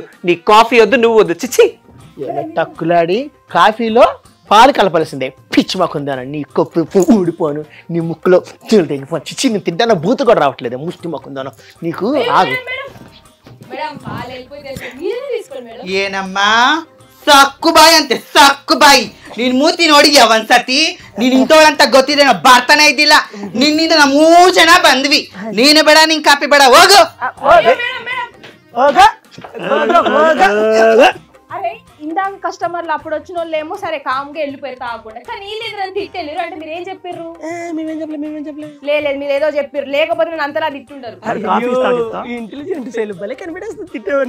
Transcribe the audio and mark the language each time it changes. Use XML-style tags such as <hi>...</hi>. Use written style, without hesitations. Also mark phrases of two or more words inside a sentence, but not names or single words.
<te>నీ కాఫీ వద్దు, నువ్వు వద్దు. చిచ్చి టక్కులాడి కాఫీలో పాలు కలపాల్సిందే. పిచ్చి మాకుందాను, నీ కొప్పు ఊడిపోను, నీ ముక్కులో తెగిపోను. చిచ్చి నేను తింటాను, బూతు కూడా రావట్లేదు. ముష్టి మాకుందాను నీకు. ఆగు. మేడం పాలు వెళ్ళిపోయి మీరే తీసుకోండి మేడం.</te> <kn>ಏನమ్మಾ ಸಕ್ಕುಬಾಯಿ ಅಂತೆ ಸಕ್ಕುಬಾಯಿ. ನಿನ್ ಮೂತಿ ನೋಡಿದ್ಯಾ ಒಂದ್ಸತಿ? ನೀನ್ ಇಂಥವಳಂತ ಗೊತ್ತಿದೆ, ನಾವು ಬರ್ತಾನೆ ಇದ್ದಿಲ್ಲ. ನಿನ್ನಿಂದ ನಾವು 3 ಜನ ಬಂದ್ವಿ. ನೀನು ಬೇಡ, ನಿನ್ ಕಾಪಿ ಬೇಡ, ಹೋಗು.</kn> <te>అరే ఇందాక కస్టమర్లు అప్పుడు వచ్చిన వాళ్ళు ఏమో సరే కామ్గా వెళ్ళిపోయారు తాగకుండా, కానీ వీళ్ళు తిట్టెళ్ళారు. అంటే మీరు ఏం చెప్పారు? మేమేం చెప్పలే. లేదు మీరు ఏదో చెప్పారు, లేకపోతే నేను అంతలా తిట్టుంటారు. ఇంటెలిజెంట్ శైలు భలే కనిపెట్టేస్తుంది తిట్టామని.</te>